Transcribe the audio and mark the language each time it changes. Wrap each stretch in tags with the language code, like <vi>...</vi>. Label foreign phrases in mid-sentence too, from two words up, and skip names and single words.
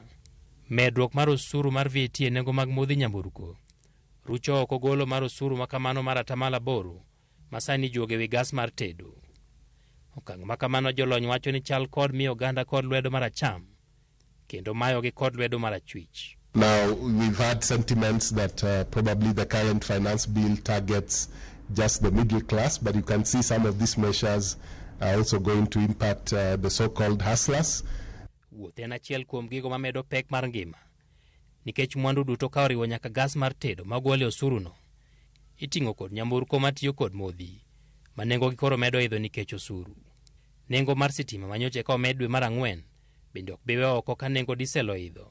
<luo>Medruok mar osuru mar VAT e nengo mag modhi nyamburko rucho oko golo mar osuru makamano mar 8% masani ijuogo e wi gas mar tedo. Okang' makamano jolony wacho ni chal kod miyo oganda kod lwedo mar acham kendo mayogi kod lwedo mar achwich.</luo> <en>Now, we've had sentiments that probably the current finance bill targets just the middle class, but you can see some of these measures are also going to impact the so-called hustlers.</en> <luo>Wuoth en achiel kuom gigo mamedo pek mar ngima, nikech mwandu duto ka oriwo nyaka gas mar tedo magwale osuru no, iting'o kod nyamburko matiyo kod modhi, ma nengo gi koro medo idho nikech osuru. Nengo mar sitima manyoche ka omed dwe mar 4, bende ok biwe oko ka nengo diesel oidho.</luo>